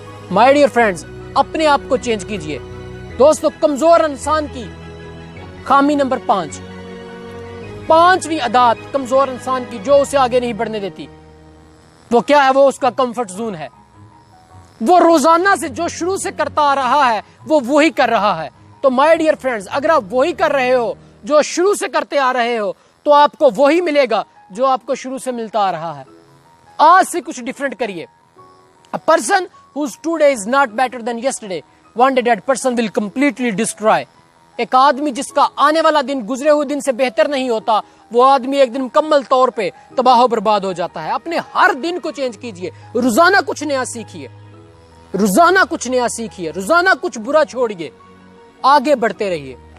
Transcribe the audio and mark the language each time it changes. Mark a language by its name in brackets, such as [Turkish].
[English] my dear friends [Urdu] اپنے آپ کو چینج کیجئے. دوستو کمزور انسان کی خامی نمبر 5، پانچویں عادت کمزور انسان کی جو اسے آگے نہیں بڑھنے دیتی، وہ کیا ہے؟ وہ اس کا کمفرٹ زون ہے. وہ روزانہ سے جو شروع سے کرتا آ رہا ہے وہ وہی کر رہا ہے. تو [English] my dear friends [Urdu] اگر آپ وہی کر رہے ہو جو شروع سے کرتے آ رہے ہو تو آپ کو وہی ملے گا جو آپ کو شروع سے ملتا آ رہا ہے. آج سے کچھ ڈیفرنٹ کریے. [English] A person whose today is not better than yesterday, one day that person will completely destroy. [Urdu] ایک آدمی جس کا آنے والا دن گزرے ہوئے دن سے بہتر نہیں ہوتا، وہ آدمی ایک دن مکمل طور پہ تباہ و برباد ہو جاتا ہے. اپنے ہر دن کو چینج کیجئے، روزانہ کچھ نیا سیکھیے، روزانہ کچھ نیا سیکھیے، روزانہ کچھ برا چھوڑیے، آگے بڑھتے رہیے.